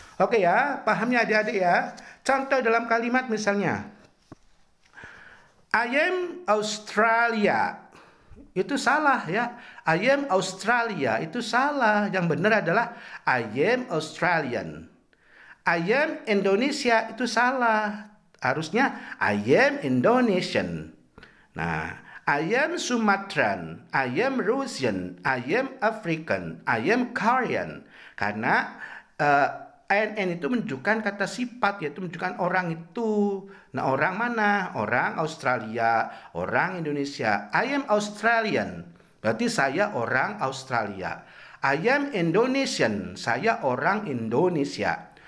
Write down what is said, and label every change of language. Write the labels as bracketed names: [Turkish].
[Indonesian] Oke ya, pahamnya adik-adik ya. Contoh dalam kalimat misalnya, I am Australia. Itu salah ya. I am Australia itu salah. Yang benar adalah I am Australian. I am Indonesia itu salah. Harusnya I am Indonesian. [English] Nah, I am Sumatran, I am Russian, I am African, I am Korean. [Indonesian] Karena INN itu menunjukkan kata sifat, yaitu menunjukkan orang itu. Nah, orang mana? Orang Australia, orang Indonesia. I am Australian, berarti saya orang Australia. I am Indonesian, saya orang Indonesia.